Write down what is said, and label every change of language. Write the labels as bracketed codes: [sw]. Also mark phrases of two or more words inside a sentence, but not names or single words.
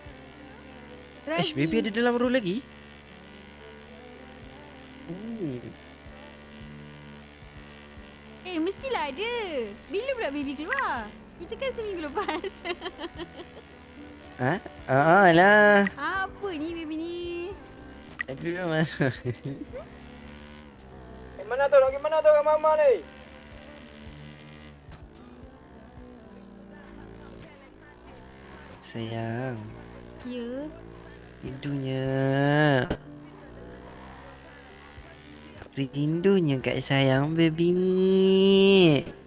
[ms] Baby ada dalam room lagi? Mestilah ada. Bila pula baby keluar? Kita kan seminggu lepas. Lah. Apa ni baby ni? Baby mana? Mana tu? Gimana tu kat mama ni? Sayang, Ya. rindunya. Rindunya kat sayang baby ni.